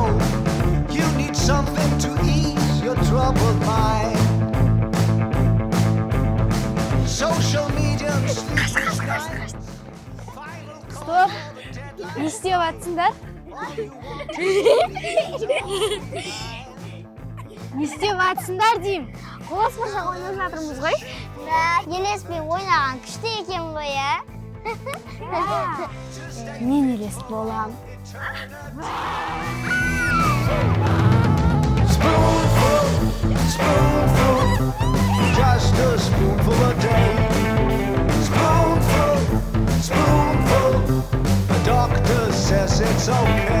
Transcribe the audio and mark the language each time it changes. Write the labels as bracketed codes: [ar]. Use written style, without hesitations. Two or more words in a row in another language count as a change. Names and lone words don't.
[en] You need something to ease your troubled mind. Social media and sleepless nights. [kk] Стоп! Не істеп жатсыңдар? Не істеп жатсыңдар деймін? Қолас бұршақ ойнап жатырмыз ғой. Елеспен ойнаған күшті екен ғой, ә? Мен елес болам. [en] Spoonful, just a spoonful a day. Spoonful, the doctor says it's okay.